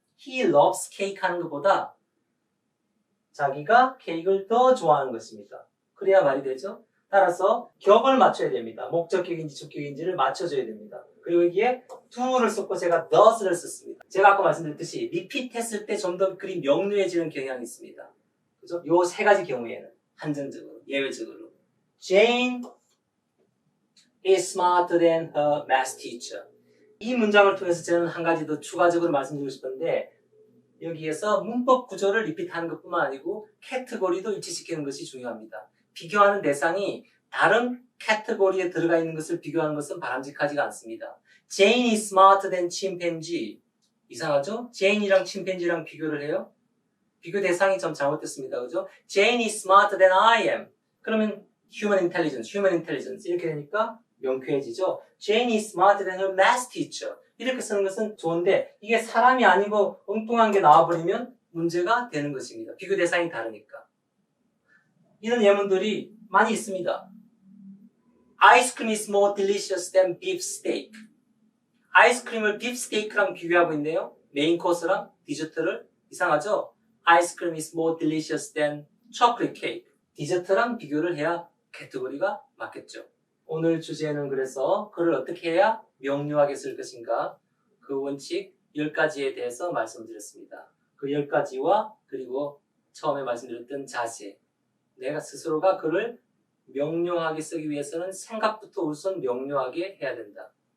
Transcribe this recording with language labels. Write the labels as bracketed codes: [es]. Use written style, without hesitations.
[en] He loves cake [ko] 하는 것보다 자기가 케이크를 더 좋아하는 것입니다. 그래야 말이 되죠. 따라서 격을 맞춰야 됩니다. 목적격인지 주격인지를 맞춰줘야 됩니다. 그리고 여기에 do를 썼고 제가 does를 썼습니다. 제가 아까 말씀드렸듯이 repeat 했을 때 좀 더 글이 명료해지는 경향이 있습니다. 그죠? 요 세 가지 경우에는 한정적으로, 예외적으로. [en] Jane is smarter than her math teacher. [ko] 이 문장을 통해서 저는 한 가지 더 추가적으로 말씀드리고 싶은데 여기에서 문법 구조를 리핏하는 것뿐만 아니고 카테고리도 일치시키는 것이 중요합니다. 비교하는 대상이 다른 카테고리에 들어가 있는 것을 비교하는 것은 바람직하지가 않습니다. [en] Jane is smarter than chimpanzee. [ko] 이상하죠? Jane이랑 침팬지랑 비교를 해요? 비교 대상이 좀 잘못됐습니다. 그죠? [en] Jane is smarter than I am. [ko] 그러면 human intelligence 이렇게 되니까 명쾌해지죠. [en] Jane is smarter than her math teacher. [ko] 이렇게 쓰는 것은 좋은데 이게 사람이 아니고 엉뚱한 게 나와버리면 문제가 되는 것입니다. 비교 대상이 다르니까. 이런 예문들이 많이 있습니다. [en] Ice cream is more delicious than beef steak. [ko] 아이스크림을 beef steak랑 비교하고 있네요. 메인 코스랑 디저트를. 이상하죠? [en] Ice cream is more delicious than chocolate cake. [ko] 디저트랑 비교를 해야 카테고리가 맞겠죠. 오늘 주제는 그래서 글을 어떻게 해야 명료하게 쓸 것인가 그 원칙 10가지에 대해서 말씀드렸습니다. 그 10가지와 그리고 처음에 말씀드렸던 자세 내가 스스로가 글을 명료하게 쓰기 위해서는 생각부터 우선 명료하게 해야 된다.